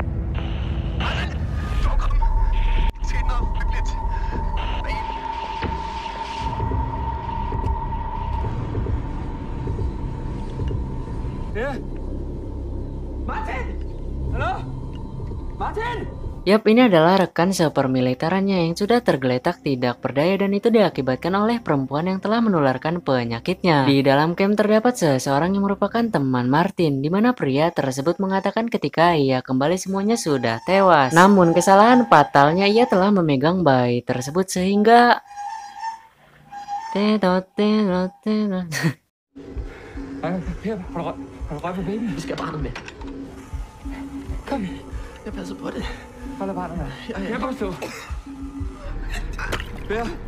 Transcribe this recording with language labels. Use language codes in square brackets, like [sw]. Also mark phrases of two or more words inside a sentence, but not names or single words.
[da] Kom! Til noget hyggeligt! Ja? Martin! Hallo? Martin! [id] Yap, ini adalah rekan sepermiliterannya yang sudah tergeletak tidak berdaya dan itu diakibatkan oleh perempuan yang telah menularkan penyakitnya. Di dalam camp terdapat seseorang yang merupakan teman Martin, di mana pria tersebut mengatakan ketika ia kembali semuanya sudah tewas. Namun kesalahan fatalnya ia telah memegang bayi tersebut sehingga [da] Per, har du røg på babyen? Vi skal have barnet med. Kom, Jeg passer på det. hold af barnet. Jeg kan stå. Per.